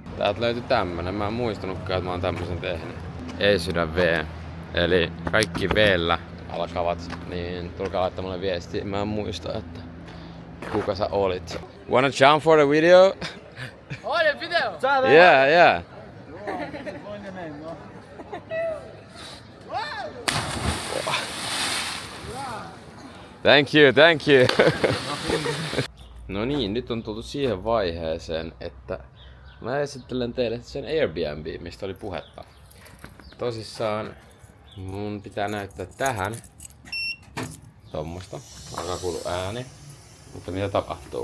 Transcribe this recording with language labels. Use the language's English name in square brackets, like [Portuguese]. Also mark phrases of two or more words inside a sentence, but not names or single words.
[Finnish] Täältä löytyi tämmönen. Mä en muistanutkaan, että mä oon tämmösen tehnyt. Ei sydän V. Eli kaikki V:llä alkavat, niin tulkaa laittaa mulle viestiä. Mä en muista, että kuka sä olit. [English] Wanna jump for the video? Oh, the video! Yeah, yeah. Thank you, thank you. [Finnish] No niin, nyt on tultu siihen vaiheeseen, että mä esittelen teille sen Airbnb, mistä oli puhetta. Tosissaan mun pitää näyttää tähän. Tommosta. Alkaa kuulua ääni. Mutta mitä tapahtuu?